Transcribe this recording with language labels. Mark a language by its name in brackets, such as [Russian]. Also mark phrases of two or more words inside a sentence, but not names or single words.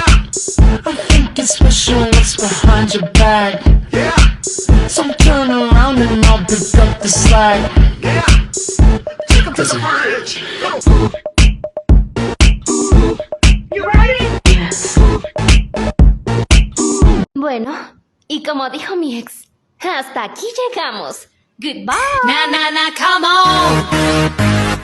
[English] I'm thinking special, what's behind your back? Yeah. So turn around and I'll pick up the slack. Yeah. Take him to the bridge. You ready? Yes. [Spanish] Bueno, y como dijo mi ex, hasta aquí llegamos. [English] Goodbye. Nah, nah, nah, come on.